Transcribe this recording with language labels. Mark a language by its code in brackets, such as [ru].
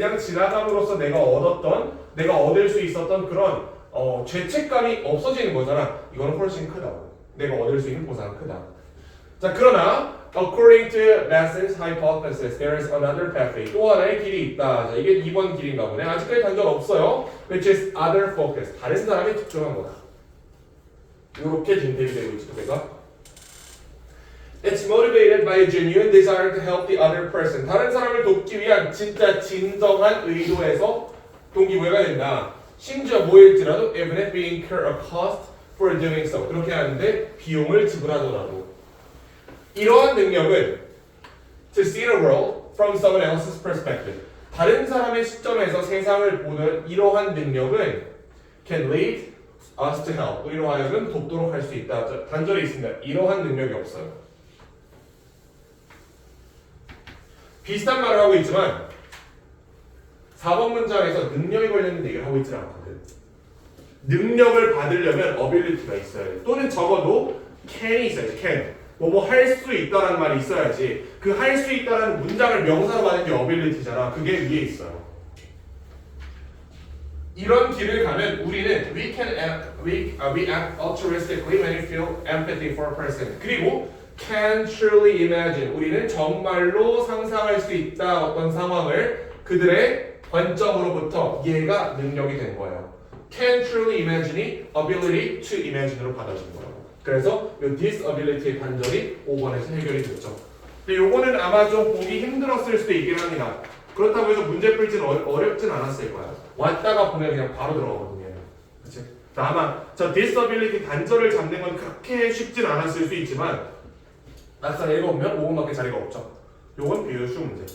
[ko] 그냥 지나감으로써 내가 얻을 수 있었던 그런 죄책감이 없어지는 거잖아. 이거는 훨씬 크다고. 내가 얻을 수 있는 보상은 크다. 자, 그러나 [en] according to Masson's hypothesis, there is another pathway. [ko] 또 하나의 길이 있다. 자, 이게 2번 길인가 보네. 아직까지 단전 없어요. [en] Which is other focus. [ko] 다른 사람에 집중한 거다. 이렇게 지금 대비되고 있죠, 내가. [en] It's motivated by a genuine desire to help the other person. [ko] 다른 사람을 돕기 위한 진짜 진정한 의도에서 동기부여가 된다. 심지어 뭐일지라도 [en] even if we incur a cost for doing so. [ko] 그렇게 하는데 비용을 지불하더라도. 이러한 능력은 [en] to see the world from someone else's perspective. [ko] 다른 사람의 시점에서 세상을 보는 이러한 능력은 [en] can lead us to help. [ko] 우리로 하여금 돕도록 할 수 있다. 단절이 있습니다. 이러한 능력이 없어요. 비슷한 말을 하고 있지만 4번 문장에서 능력이 걸렸는 얘기를 하고 있지 않거든. 능력을 받으려면 ability가 있어야 돼. 또는 적어도 can이 있어야지. [en] can. [ko] 뭐 할 수 있다라는 말이 있어야지. 그 할 수 있다라는 문장을 명사로 받는 게 ability잖아. 그게 위에 있어요. 이런 길을 가면 우리는 [en] we act altruistically when we feel empathy for a person. [ko] 그리고 [en] can truly imagine. [ko] 우리는 정말로 상상할 수 있다 어떤 상황을 그들의 관점으로부터 얘가 능력이 된 거예요. [en] Can truly imagine이 ability to imagine으로 [ko] 받아진 거예요. 그래서 이 disability의 반절이 5번에서 해결이 됐죠. 근데 요거는 아마 좀 보기 힘들었을 수도 있긴 합니다. 그렇다고 해서 문제 풀지는 어렵진 않았을 거야. 왔다가 보면 그냥 바로 들어가거든요. 그치? 아마 저 disability 단절을 잡는 건 그렇게 쉽진 않았을 수 있지만 막상 읽어보면 5번밖에 자리가 없죠. 요건 비교적 쉬운 문제.